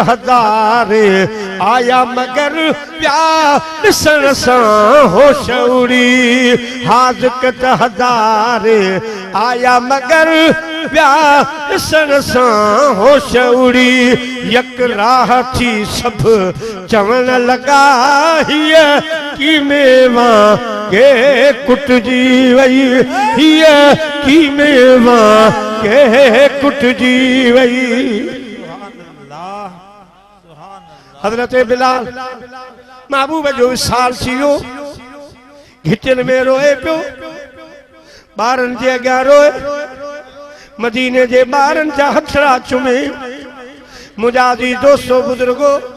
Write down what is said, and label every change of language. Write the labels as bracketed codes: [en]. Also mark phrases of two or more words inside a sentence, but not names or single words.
[sd] हज़ारे आया मगर ॿिया ॾिसण सां होश उड़ी, हाज़िक त हज़ारे आया मगर ॿिया ॾिसण सां होश उड़ी, यक राह थी सभु चवण लॻा हीअ की मेवा के कुटजी वई, हीअ की मेवा के कुटजी वई। हज़रत बिलाल महबूब जो विसाल थियो, घिटिन में रोए पियो, ॿारनि जे अॻियां रोए, मदीने जे ॿारनि जा हथड़ा चुमे, मुंहिंजा जी दोस्तो बुजुर्गो,